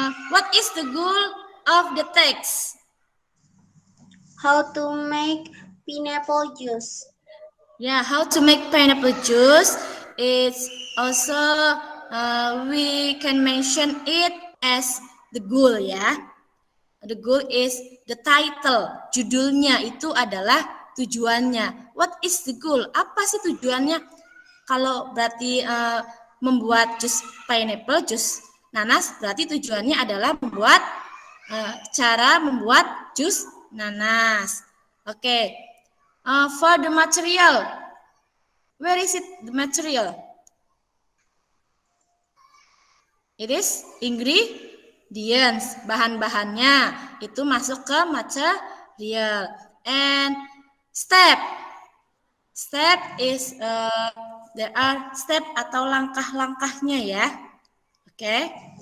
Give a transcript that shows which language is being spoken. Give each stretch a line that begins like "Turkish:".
English: What is the goal of the text? how to make pineapple juice. Yeah, how to make pineapple juice. It's also we can mention it as the goal ya. The goal is the title.
Indonesian: Judulnya itu adalah tujuannya.
English: What is the goal?
Indonesian: Apa sih tujuannya? Kalau berarti membuat jus pineapple, jus nanas, berarti tujuannya adalah membuat cara membuat jus nanas. Oke.
English: For the material, where is it? The material. It is ingredients.
Indonesian: Bahan-bahannya itu masuk ke material.
English: And step. Step is there are step
Indonesian: atau langkah-langkahnya ya. Oke.